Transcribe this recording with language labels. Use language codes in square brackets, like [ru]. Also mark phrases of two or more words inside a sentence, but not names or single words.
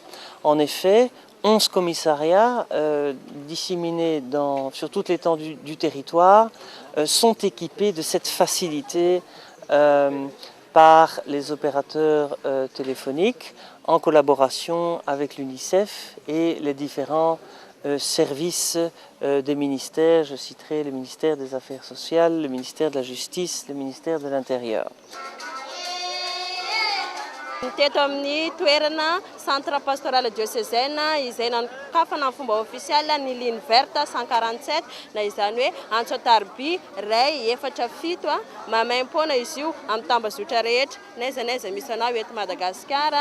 [fr] En effet, 11 commissariats disséminés sur toute l'étendue du territoire sont équipés de cette facilité par les opérateurs téléphoniques en collaboration avec l'UNICEF et les différents services des ministères. Je citerai le ministère des Affaires sociales, le ministère de la Justice, le ministère de l'Intérieur. [mg] Teto amin'ny toerana [fr] centre pastoral diocésaine [mg] izay nanokafana fomba ofisialy ny [fr] ligne verte [mg] 147 na izany hoe Antsotarby ray 47 mamaim-poana izy io amin'ny tambazotra rehetra naiza misy anao eto Madagasikara.